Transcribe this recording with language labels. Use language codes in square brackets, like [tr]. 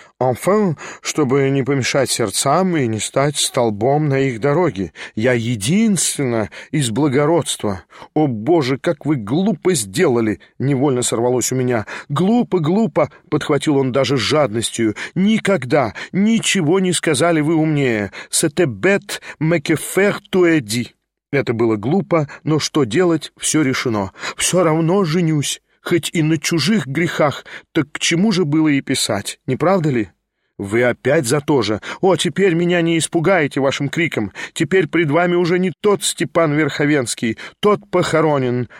[ru] «Enfin», чтобы не помешать сердцам и не стать столбом на их дороге. Я единственно из благородства. «О, Боже, как вы глупо сделали!» — невольно сорвалось у меня. «Глупо, глупо!» — подхватил он даже с жадностью. «Никогда ничего не сказали вы умнее. [fr] C'était bête, mais que faire tu as dit». [ru] Это было глупо, но что делать, все решено. «Все равно женюсь». «Хоть и на чужих грехах, так к чему же было и писать, не правда ли?» «Вы опять за то же! О, теперь меня не испугаете вашим криком! Теперь пред вами уже не тот Степан Верховенский, тот похоронен!